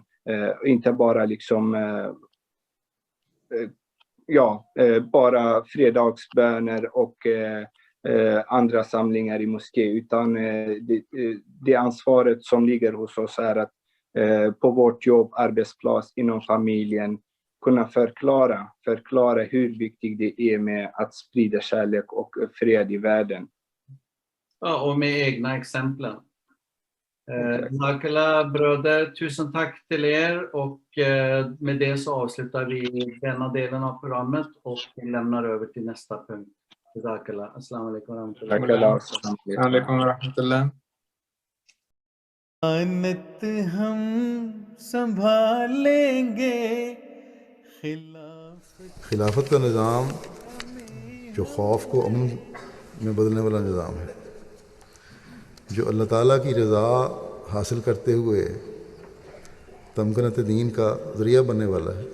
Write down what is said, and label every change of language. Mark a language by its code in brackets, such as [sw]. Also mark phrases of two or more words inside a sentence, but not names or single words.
[sv] Inte bara liksom bara fredagsböner och andra samlingar i moské, utan det ansvaret som ligger hos oss är att på vårt jobb, arbetsplats, inom familjen kunna förklara hur viktigt det är med att sprida kärlek och fred i världen. Ja, och med egna exemplen. Jazakallah bröder, tusen tack till er, och med det så avslutar vi denna delen av programmet och lämnar över till nästa punkt. Jazakallah. [ar] السلام عليكم ورحمة الله. عليكم ورحمة الله. [ur] آنت ہم سنبھالیں گے خلافت کا نظام جو خوف کو امن میں بدلنے والا نظام ہے، جو اللہ تعالیٰ کی رضا حاصل کرتے ہوئے تمکنت دین کا ذریعہ بننے والا ہے.